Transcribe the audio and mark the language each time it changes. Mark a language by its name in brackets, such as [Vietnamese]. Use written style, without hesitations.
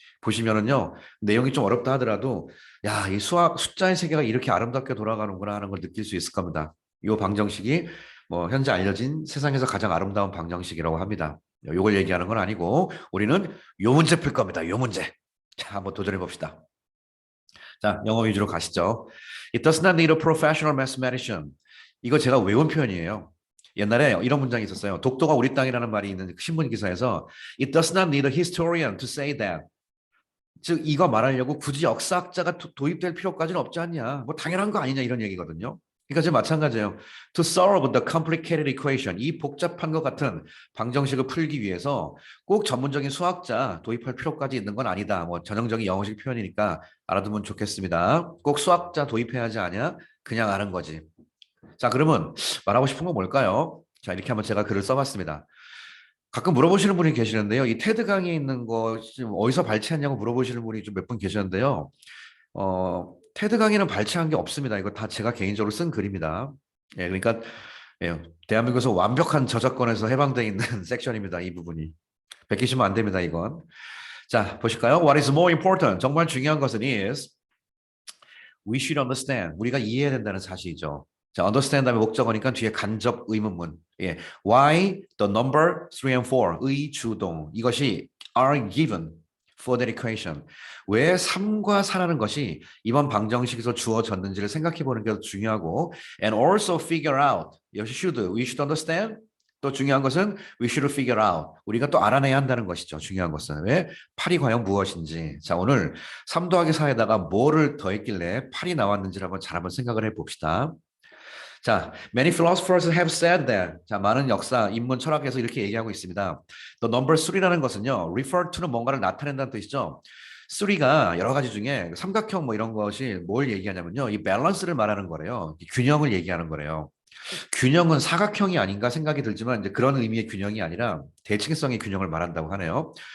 [Korean] 보시면은요 내용이 좀 어렵다 하더라도 야, 이 수학 숫자의 세계가 이렇게 아름답게 돌아가는구나 하는 걸 느낄 수 있을 겁니다. 이 방정식이 뭐 현재 알려진 세상에서 가장 아름다운 방정식이라고 합니다. 요걸 얘기하는 건 아니고 우리는 요 문제 풀 겁니다. 요 문제. 자, 한번 도전해 봅시다. 자, 영어 위주로 가시죠. [English] It does not need a professional mathematician. [Korean] 이거 제가 외운 표현이에요. 옛날에 이런 문장이 있었어요. 독도가 우리 땅이라는 말이 있는 신문 기사에서 [English] It does not need a historian to say that. [Korean] 즉 이거 말하려고 굳이 역사학자가 도입될 필요까지는 없지 않냐. 뭐 당연한 거 아니냐 이런 얘기거든요. 그러니까 지금 마찬가지예요. [English] To solve the complicated equation, [Korean] 이 복잡한 것 같은 방정식을 풀기 위해서 꼭 전문적인 수학자 도입할 필요까지 있는 건 아니다. 뭐 전형적인 영어식 표현이니까 알아두면 좋겠습니다. 꼭 수학자 도입해야 하지 않냐? 그냥 아는 거지. 자, 그러면 말하고 싶은 건 뭘까요? 자, 이렇게 한번 제가 글을 써봤습니다. 가끔 물어보시는 분이 계시는데요. 이 테드 강의에 있는 거 지금 어디서 발췌했냐고 물어보시는 분이 좀 몇 분 계셨는데요. 테드 강의는 발췌한 게 없습니다. 이거 다 제가 개인적으로 쓴 글입니다. 예, 그러니까 대한민국에서 완벽한 저작권에서 해방되어 있는 섹션입니다. 이 부분이. 베끼시면 안 됩니다. 이건. 자, 보실까요? [English] What is more important? [Korean] 정말 중요한 것은 [English] is we should understand. [Korean] 우리가 이해해야 된다는 사실이죠. 자, understand 다음에 목적어니까 뒤에 간접 의문문. 예. [English] Why the number 3 and 4, [Korean] 의 주동. 이것이 [English] are given for that equation. [Korean] 왜 3과 4라는 것이 이번 방정식에서 주어졌는지를 생각해 보는 게 중요하고 [English] and also figure out. [Korean] 역시 [English] should, we should understand. [Korean] 또 중요한 것은 [English] we should figure out. [Korean] 우리가 또 알아내야 한다는 것이죠. 중요한 것은. 왜? 8이 과연 무엇인지. 자, 오늘 3 더하기 4에다가 뭐를 더했길래 8이 나왔는지를 한번 잘 한번 생각을 해봅시다. [English] 자, many philosophers have said that. [Korean] 자, 많은 역사, 인문, 철학에서 이렇게 얘기하고 있습니다. [English] The number [Korean] 3라는 것은요, refer to는 뭔가를 나타낸다는 뜻이죠. 3가 여러 가지 중에 삼각형 뭐 이런 것이 뭘 얘기하냐면요, 이 밸런스를 말하는 거래요. 균형을 얘기하는 거래요. 균형은 사각형이 아닌가 생각이 들지만 이제 그런 의미의 균형이 아니라 대칭성의 균형을 말한다고 하네요.